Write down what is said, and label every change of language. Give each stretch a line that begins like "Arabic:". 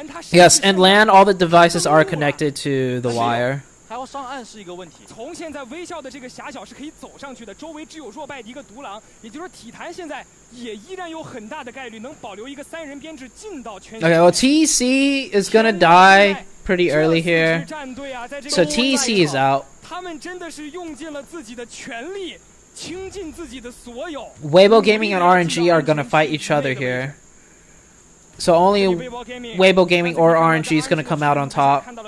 English: Yes, and LAN, all the devices are connected to the wire.
Chinese: 还要上岸是一个问题。从现在微笑的这个狭小是可以走上去的，周围只有弱败的一个独狼，也就是说体坛现在也依然有很大的概率能保留一个3人编制进到圈。
English: Okay, well TEC is gonna die pretty early here, so TEC is out.
Chinese: 他们真的是用尽了自己的全力，倾尽自己的所有。
English: Weibo Gaming and RNG are gonna fight each other here. So only Weibo Gaming or RNG is going to come out on top.